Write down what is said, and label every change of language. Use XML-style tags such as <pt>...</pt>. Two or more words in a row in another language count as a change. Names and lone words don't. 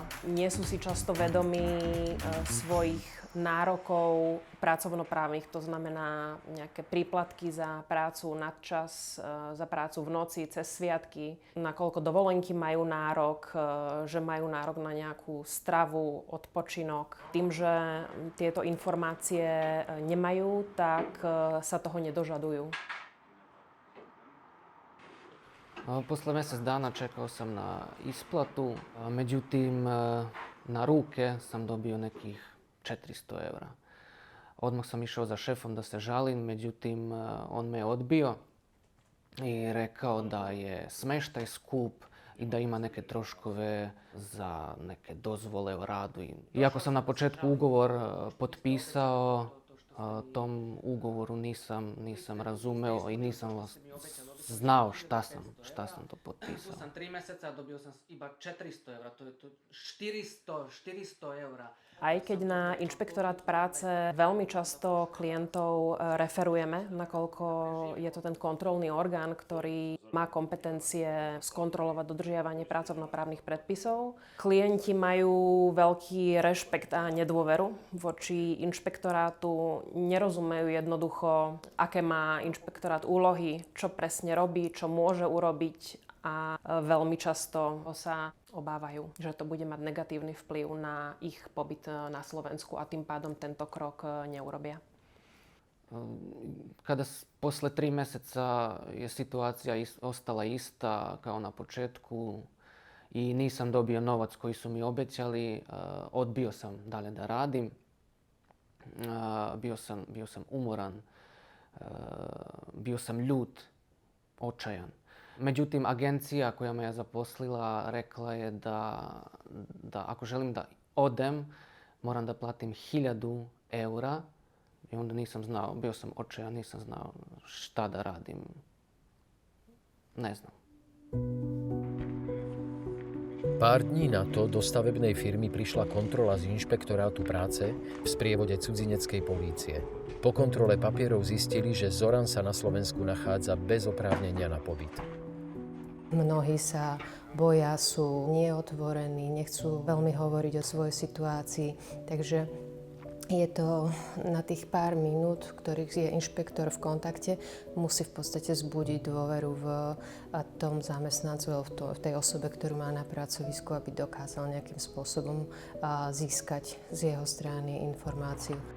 <sk>Nie sú si často vedomí svojich nárokov pracovnoprávnych, to znamená nejaké príplatky za prácu nadčas, za prácu v noci, cez sviatky, nakoľko dovolenky majú nárok, že majú nárok na nejakú stravu, odpočinok. Tým, že tieto informácie nemajú, tak sa toho nedožadujú.</sk> <sr>Posle mjesec dana čekao sam na isplatu, međutim na ruke sam dobio nekih 400 eura. Odmah sam išao za šefom da se žalim, međutim on me je odbio i rekao da je smeštaj skup i da ima neke troškove za neke dozvole o radu. Iako sam na početku ugovor potpisao, tom ugovoru nisam razumeo i nisam znao šta sam to potpisao. Tu sam 3 mjeseca, dobio sam iba 400 eura, to je 400 eura.</sr> <sk>Aj keď na inšpektorát práce veľmi často klientov referujeme, nakoľko je to ten kontrolný orgán, ktorý má kompetencie skontrolovať dodržiavanie pracovnoprávnych predpisov. Klienti majú veľký rešpekt a nedôveru voči inšpektorátu, nerozumejú jednoducho, aké má inšpektorát úlohy, čo presne robí, čo môže urobiť a veľmi často sa obávajú, že to bude mať negatívny vplyv na ich pobyt na Slovensku a tým pádom tento krok neurobia.</sk> <sr>Kada posle 3 mjeseca je situacija ostala ista kao na početku i nisam dobio novac koji su mi obećali, odbio sam dalje da radim. Bio sam umoran, bio sam ljut, očajan. Međutim, agencija koja me je zaposlila rekla je da ako želim da odem, moram da platim 1000 eura. I onda nisam znao, bio sam očajan, nisam znao šta da radim. Ne znam.</sr> <sk>Pár dní na to do stavebnej firmy prišla kontrola z inšpektorátu práce v sprievode cudzineckej polície. Po kontrole papierov zistili, že Zoran sa na Slovensku nachádza bez oprávnenia na pobyt. Mnohí sa boja, sú neotvorení, nechcú veľmi hovoriť o svojej situácii, takže je to na tých pár minút, ktorých je inšpektor v kontakte, musí v podstate zbudiť dôveru v tom zamestnancu, v tej osobe, ktorú má na pracovisku, aby dokázal nejakým spôsobom získať z jeho strany informáciu.</sk>